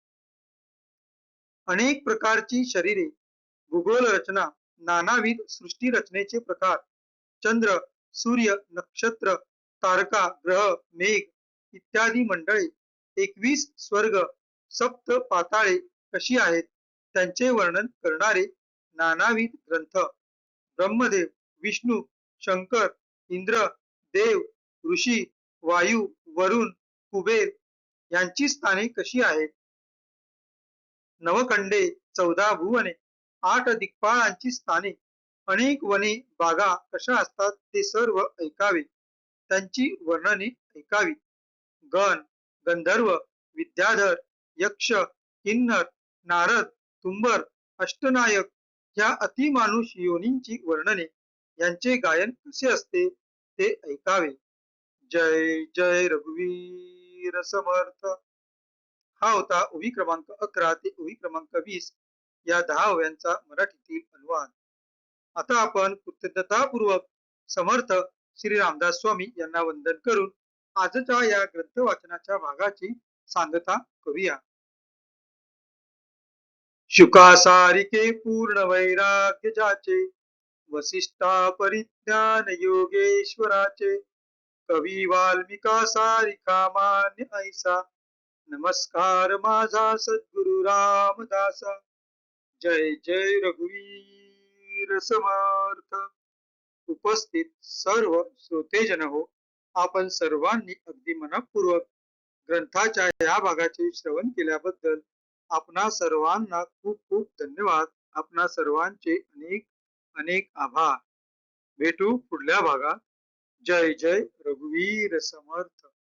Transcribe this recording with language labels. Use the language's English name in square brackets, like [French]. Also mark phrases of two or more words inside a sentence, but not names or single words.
[Marathi] अनेक प्रकारची शरीरे भूगोल रचना नानाविध सृष्टी रचनेचे प्रकार चंद्र सूर्य नक्षत्र तारका ग्रह मेघ इत्यादी मंडळे 21 स्वर्ग सप्त पाताळे कशी आहेत त्यांचे वर्णन करणारे नानाविध ग्रंथ ब्रह्मदेव विष्णू शंकर इंद्र देव ऋषी वायू वरुण कुबेर यांची स्थाने कशी आहेत. नवखंडे 14 भुवने 8 दिक्पाळांची स्थाने अनेक वने बागा कशा असतात ते सर्व ऐकावे. त्यांची वर्णने ऐकावी. गण गंधर्व विद्याधर यक्ष किन्नर नारद तुंबर अष्टनायक ह्या अतिमानुष योनींची वर्णने यांचे गायन कसे असते ते ऐकावे. जय जय रघुवीर समर्थ. हा होता ओवी क्रमांक 11 ते ओवी क्रमांक 20 या 10 ओव्यांचा मराठीतील अनुवाद. आता आपण कृतज्ञतापूर्वक समर्थ श्री रामदास स्वामी यांना वंदन करून आजच्या या ग्रंथ वाचनाच्या भागाची सांगता करूया. शुकासारिके पूर्ण वैराग्य जाचे, वसिष्ठा परिज्ञान योगेश्वराचे, कवी वाल्मिका सारिखा मान्य ऐसा, नमस्कार माझा सद्गुरु रामदासा. जय जय रघुवीर समर्थ. उपस्थित सर्व श्रोतेजन हो, आपण सर्वांनी अगदी मनपूर्वक ग्रंथाच्या या भागाचे श्रवण केल्याबद्दल आपणा सर्वांना खूप खूप धन्यवाद. आपणा सर्वांचे अनेक अनेक आभार. भेटू पुढल्या भागात. जय जय रघुवीर समर्थ.